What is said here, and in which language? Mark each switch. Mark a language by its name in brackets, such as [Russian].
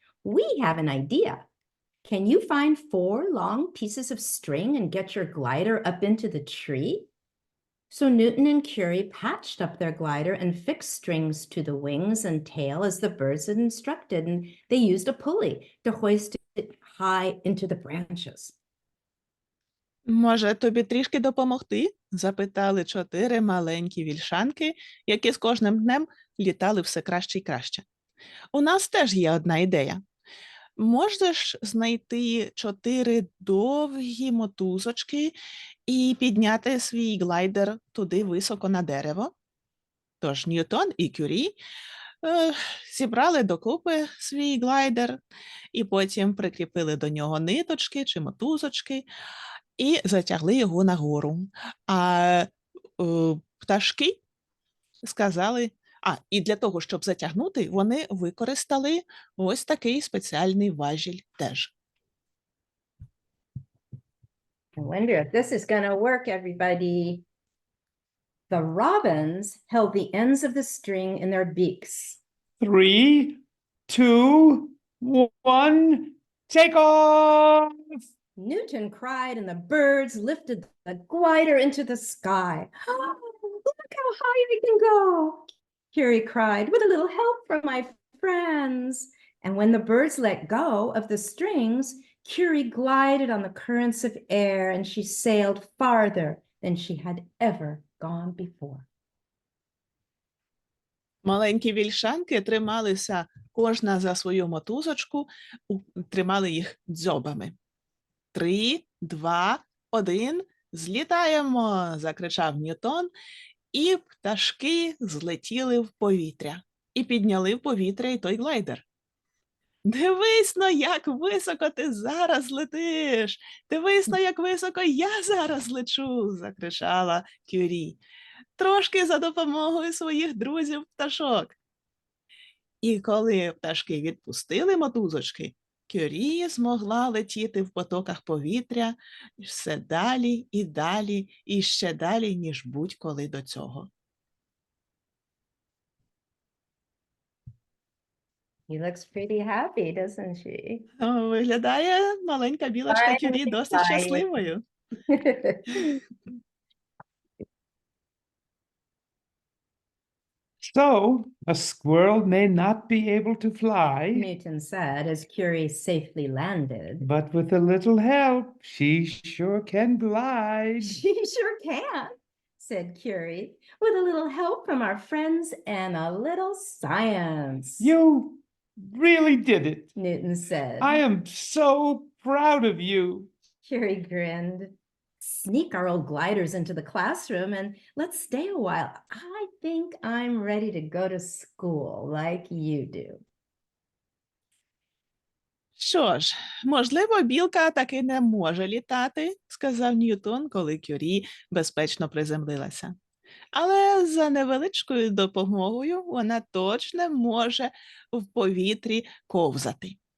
[English] We have an idea. Can you find 4 long pieces of string and get your glider up into the tree? So Newton and Curie patched up their glider and fixed strings to the wings and tail as the birds had instructed, and they used a pulley to hoist it high into the branches. [Ukrainian] «Може, тобі трішки допомогти?» – запитали 4 маленькі вільшанки, які з кожним днем літали все краще й краще. «У нас теж є одна ідея. Можеш знайти 4 довгі мотузочки і підняти свій глайдер туди високо на дерево?» Тож Ньютон і Кюрі зібрали докупи свій глайдер і потім прикріпили до нього ниточки чи мотузочки і затягли його нагору. А пташки сказали, і для того, щоб затягнути, вони використали ось такий спеціальний важіль теж. [English] I wonder if this is going to work, everybody. The robins held the ends of the string in their beaks. 3, 2, 1, take off! Newton cried and the birds lifted the glider into the sky. Oh, look how high I can go. Curie cried, with a little help from my friends. And when the birds let go of the strings, Curie glided on the currents of air and she sailed farther than she had ever gone before. [Ukrainian] Маленькі вільшанки трималися кожна за свою мотузочку, тримали їх дзьобами. 3, 2, 1, злітаємо, закричав Ньютон, і пташки злетіли в повітря і підняли в повітря і той глайдер. «Дивись-но, як високо ти зараз летиш! Дивись-но, як високо я зараз лечу!» – закричала Кюрі. «Трошки за допомогою своїх друзів-пташок». І коли пташки відпустили мотузочки, Кюрі змогла летіти в потоках повітря все далі і далі, і ще далі, ніж будь-коли до цього. [English] He looks pretty happy, doesn't she? [Ukrainian] О, виглядає маленька білочка Кюрі [English] Finally [Ukrainian] досить [English] flying. [Ukrainian] щасливою. [English] So, a squirrel may not be able to fly, Newton said as Curie safely landed. but with a little help, she sure can glide. She sure can, said Curie, with a little help from our friends and a little science. You really did it. Newton said. I am so proud of you. Curie grinned. Sneak our old gliders into the classroom and let's stay a while. I think I'm ready to go to school like you do. [Ukrainian] Що ж, можливо, білка таки не може літати, сказав Ньютон, коли Кюрі безпечно приземлилася. Але за невеличкою допомогою вона точно може в повітрі ковзати.